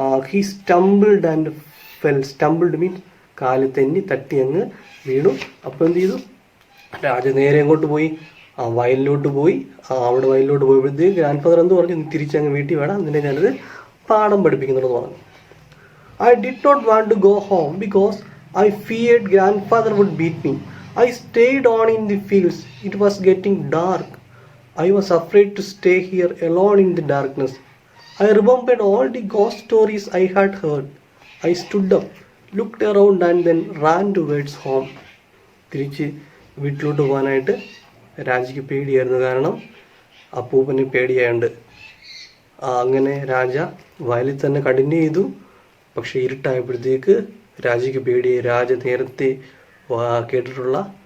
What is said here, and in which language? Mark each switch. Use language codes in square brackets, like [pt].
[en] He stumbled and fell. [ml] Stumbled means കാല് തെന്നി തട്ടി അങ്ങ് വീണു. അപ്പോൾ എന്ത് ചെയ്തു? രാജ നേരെ അങ്ങോട്ട് പോയി, വയലിലോട്ട് പോയി. അവിടെ വയലിലോട്ട് പോയപ്പോഴത്തേക്ക് ഗ്രാൻഡ് എന്ത് പറഞ്ഞു? തിരിച്ചങ്ങ് വീട്ടിൽ വേണം, അതിനെ ഞാനത് പാഠം പഠിപ്പിക്കുന്നുണ്ടെന്ന് പറഞ്ഞു. [en] I did not want to go home because I feared grandfather would beat me. I stayed on in the fields. It was getting dark. I was afraid to stay here alone in the darkness. I remembered all the ghost stories I had heard. I stood up, looked around and then ran towards home. [ml] തിരിച്ച് വീട്ടിലോട്ട് പോകാനായിട്ട് രാജയ്ക്ക് പേടിയായിരുന്നു. കാരണം അപ്പൂപ്പന് പേടിയായുണ്ട്. അങ്ങനെ രാജ വയലിൽ തന്നെ continue ചെയ്തു. പക്ഷെ ഇരുട്ടായപ്പോഴത്തേക്ക് രാജയ്ക്ക് പേടിയായി. രാജ നേരത്തെ കേട്ടിട്ടുള്ള